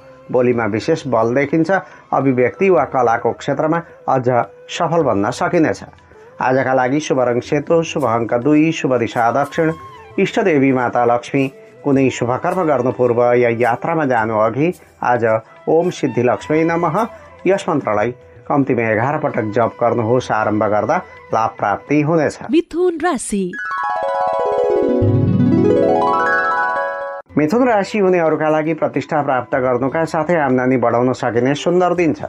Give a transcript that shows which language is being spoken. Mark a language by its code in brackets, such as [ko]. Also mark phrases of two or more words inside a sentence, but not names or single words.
[ne] बोलीमा विशेष बल देखिन्छ। अभिव्यक्ति वा कलाको क्षेत्रमा अझ सफल बन्न सकिनेछ। आजका लागि शुभ रङ सेतो, शुभ अङ्क 2, शुभ दिशा दक्षिण, इष्टदेवी माता लक्ष्मी। कुनै शुभ कर्म गर्नु पूर्व या यात्रामा जानु अघि आज [sa] ओम सिद्धि लक्ष्मी नमः [ne] यस मन्त्रलाई कम्तीमा 11 पटक जप गर्नुहोस्। आरम्भ गर्दा लाभ प्राप्ति हुनेछ। मिथुन राशि। मिथुन राशि हुनेहरूका लागि प्रतिष्ठा प्राप्त गर्नुका साथै आम्दानी बढाउन सकिने सुन्दर दिन छ।